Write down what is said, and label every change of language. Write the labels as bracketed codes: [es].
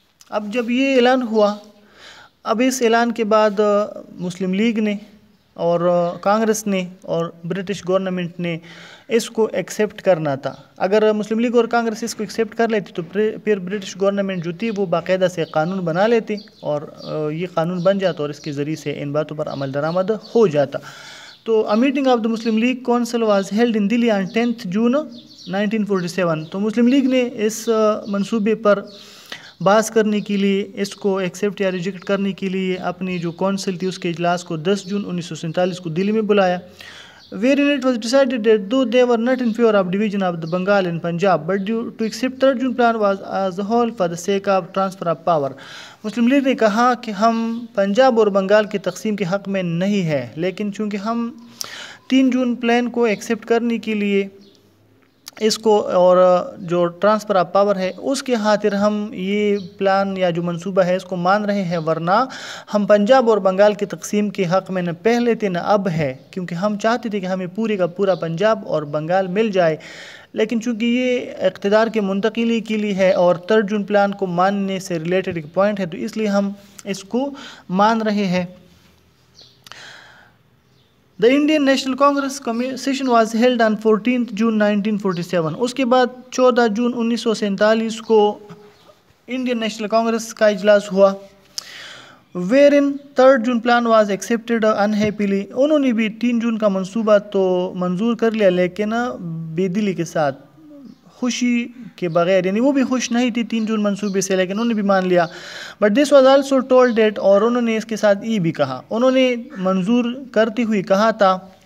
[ur] اب جب یہ اعلان ہوا، اب اس اعلان کے بعد مسلم لیگ نے اور کانگریس نے اور برٹش گورنمنٹ نے اس کو ایکسیپٹ کرنا تھا. اگر مسلم لیگ اور کانگریس اس کو ایکسیپٹ کر لیتی تو پھر برٹش گورنمنٹ جو تھی وہ باقاعدہ سے قانون بنا لیتی اور یہ قانون بن جاتا اور اس کے ذریعے سے ان باتوں پر عمل درآمد ہو جاتا. [en] تو a meeting of the Muslim League Council was held in Delhi on 10th June 1947. [ur] تو مسلم لیگ نے اس منصوبے پر بحث کرنے کے لیے، اس کو ایکسیپٹ یا ریجیکٹ کرنے کے لیے اپنی جو کونسل تھی اس کے اجلاس کو 10 جون 1947 کو دلی میں بلایا. [en] Wherein it was decided that though they were not in favor of division of the Bengal and Punjab, but due to accept 3rd June plan was as a whole for the sake of transfer of power. [ur] Muslim league نے کہا کہ ہم پنجاب اور بنگال کی تقسیم کے حق میں نہیں ہے، لیکن چونکہ ہم 3 جون پلان کو ایکسیپٹ کرنے کے لیے اس کو اور جو ٹرانسفر آف پاور ہے اس کے خاطر ہم یہ پلان یا جو منصوبہ ہے اس کو مان رہے ہیں، ورنہ ہم پنجاب اور بنگال کی تقسیم کے حق میں نہ پہلے تھے نہ اب ہے، کیونکہ ہم چاہتے تھے کہ ہمیں پورے کا پورا پنجاب اور بنگال مل جائے. لیکن چونکہ یہ اقتدار کے منتقلی کے لیے ہے اور 3rd جون پلان کو ماننے سے ریلیٹڈ ایک پوائنٹ ہے، تو اس لیے ہم اس کو مان رہے ہیں. [en] The Indian National Congress session was held on 14th June 1947. [ur] اس کے بعد 14 جون 1947 کو انڈین نیشنل کانگریس کا اجلاس ہوا. [en] Wherein 3rd June plan was accepted unhappily. [ur] انہوں نے بھی 3 جون کا منصوبہ تو منظور کر لیا، لیکن بے دلی کے ساتھ، خوشی کے بغیر، یعنی وہ بھی خوش نہیں تھی 3 جون منصوبے سے، لیکن انہوں نے بھی مان لیا. [en] but this was also told that, [ur] اور انہوں نے اس کے ساتھ یہ بھی کہا، انہوں نے منظور کرتے ہوئے کہا تھا